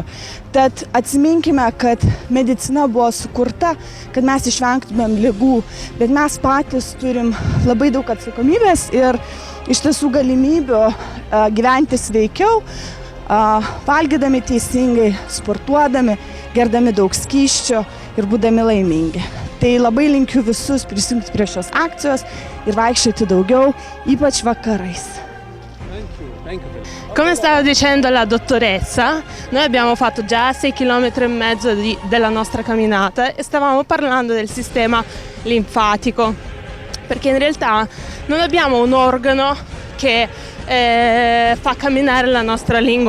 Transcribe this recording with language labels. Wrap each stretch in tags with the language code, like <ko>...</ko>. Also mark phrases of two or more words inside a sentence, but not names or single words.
<lt>Tad atsiminkime, kad medicina buvo sukurta, kad mes išvengtumėm ligų, bet mes patys turim labai daug atsakomybės ir iš tiesų galimybių gyventi sveikiau, valgydami teisingai, sportuodami, gerdami daug skysčių ir būdami laimingi. Tai labai linkiu visus prisijungti prie šios akcijos ir vaikščioti daugiau, ypač vakarais.</lt> <it>Come stava dicendo la dottoressa, noi abbiamo fatto già 6,5 km della nostra camminata e stavamo parlando del sistema linfatico, perché in realtà non abbiamo un organo che fa camminare la nostra lingua</it>